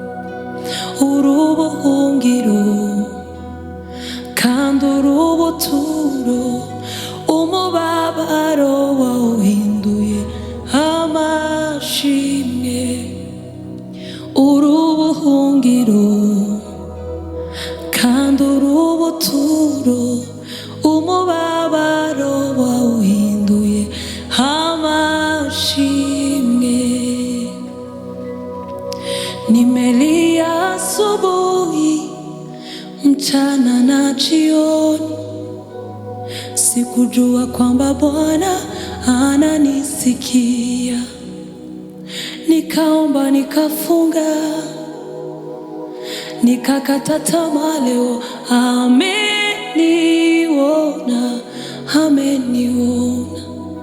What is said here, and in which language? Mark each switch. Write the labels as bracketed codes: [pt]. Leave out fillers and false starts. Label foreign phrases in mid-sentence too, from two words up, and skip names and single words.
[rn] Urubuhungiro kandi urubuturo umubabaro wawuhinduye amashimwe urubuhungiro kandi urubuturo umubabaro wawuhinduye amashimwe. [sw] Nimelia asubuhi, mchana na jioni, sikujua kwamba Bwana ananisikia. Nikaomba, nikafunga, nikakata tamaa, leo ameniona, ameniona.